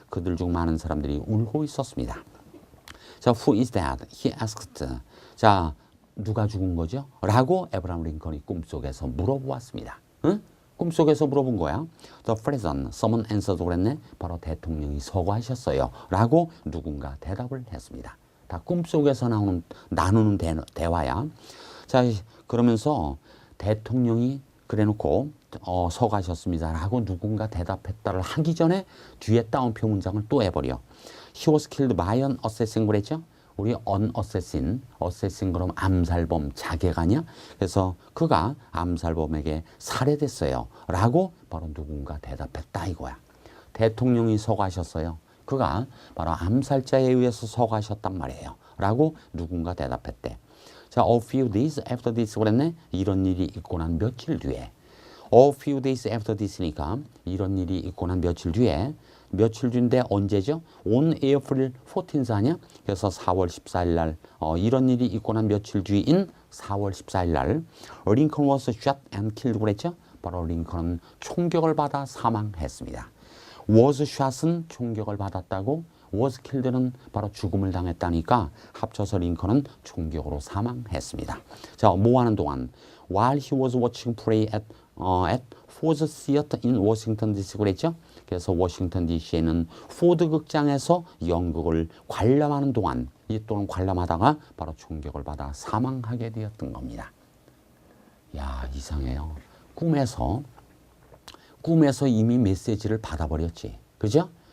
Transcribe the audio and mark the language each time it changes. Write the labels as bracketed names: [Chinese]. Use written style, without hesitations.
[Korean] 그들 중 많은 사람들이 울고 있었습니다. [English] 자, who is that? He asked. 자, [Korean] 누가 죽은 거죠? 라고 에브라함 링컨이 꿈속에서 물어보았습니다. 응? 꿈속에서 물어본 거야. [English] The president, someone answered 그랬네. [Korean] 바로 대통령이 서거하셨어요. 라고 누군가 대답을 했습니다. 다 꿈속에서 나누는 대화야. 자, 그러면서 대통령이 그래놓고 서거하셨습니다. 라고 누군가 대답했다를 하기 전에 뒤에 따옴표 문장을 또 해버려. [English] He was killed by an assassin 그랬죠? [Korean] 우리 an assassin 그럼 암살범 자객 아니야? 그래서 그가 암살범에게 살해됐어요. 라고 바로 누군가 대답했다 이거야. 대통령이 서거하셨어요. 그가 바로 암살자에 의해서 서거하셨단 말이에요. 라고 누군가 대답했대. [English] 자, a few days after this 그랬네. [Korean] 이런 일이 있고 난 며칠 뒤에. [English] A few days after this [Korean] 니까 이런 일이 있고 난 며칠 뒤에. 며칠 뒤인데 언제죠? [English] On April 14th 아니야? [Korean] 그래서 4월 14일 날 이런 일이 있고 난 며칠 뒤인 4월 14일 날 [English] Lincoln was shot and killed [Korean] 그랬죠? 바로 링컨은 총격을 받아 사망했습니다. was shot은 총격을 받았다고 was killed는 바로 죽음을 당했다니까 합쳐서 링컨은 총격으로 사망했습니다. [English] 자, [Korean] 뭐 하는 동안 [English] while he was watching play at Ford's Theater in Washington DC 그랬죠? [Korean] 그래서 워싱턴 DC에는 포드 극장에서 연극을 관람하는 동안 또는 관람하다가 바로 총격을 받아 사망하게 되었던 겁니다. 야, 이상해요. 꿈에서 이미 메시지를 받아버렸지. 그죠?